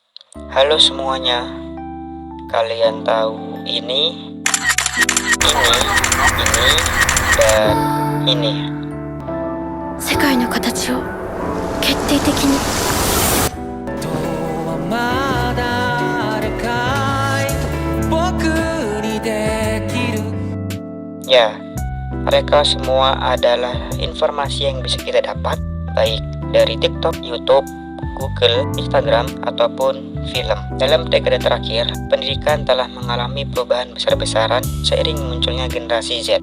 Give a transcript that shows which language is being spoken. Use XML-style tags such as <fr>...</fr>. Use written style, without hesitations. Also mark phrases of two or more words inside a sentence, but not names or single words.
<id>Halo semuanya, kalian tahu ini, dan ini.</id> <ja>世界の形を決定的にとはまだあれかい僕にできる</ja> <id>Ya, mereka semua adalah informasi yang bisa kita dapat baik dari TikTok, YouTube, Google, Instagram, ataupun film. Dalam dekade terakhir, pendidikan telah mengalami perubahan besar-besaran seiring munculnya generasi Z.</id>